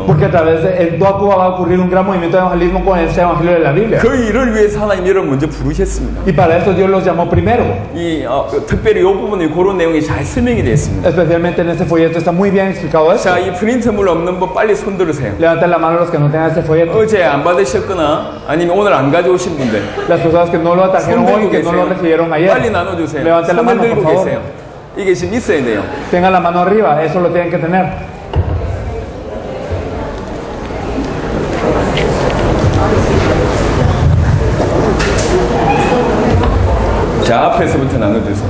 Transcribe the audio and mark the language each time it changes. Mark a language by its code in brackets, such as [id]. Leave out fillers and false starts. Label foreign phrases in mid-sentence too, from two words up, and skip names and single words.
[es] Porque a través de toda Cuba va a ocurrir un gran movimiento de evangelismo con ese evangelio de la Biblia. [ko] 그 일을 위해서 하나님 여러분 먼저 부르셨습니다. [es] Y para eso Dios los llamó primero. [ko] 특별히 이 부분에 그런 내용이 잘 설명이 되어 있습니다. [es] Especialmente en este folleto está muy bien explicado eso. [ko] 자, 이 프린트물 없는 분 빨리 손 들으세요. [es] Levanten la mano los que no tengan este folleto. [ko] 어제 안 받으셨거나 아니면 오늘 안 가져오신 분들 [es] Las personas que no lo trajeron [ko] 손 [es] hoy, [ko] 들고 [es] que no lo [ko] 계세요. [es] recibieron [ko] 빨리 [es] ayer. [ko] 나눠주세요. [es] Levanten la [ko] 손을 [es] mano, [ko] 들고 [es] por favor. [ko] 계세요. 이게 지금 있어야 돼요. [es] Tengan la mano arriba, eso lo tienen que tener. [ko] 자, 앞에서부터 나눠주세요.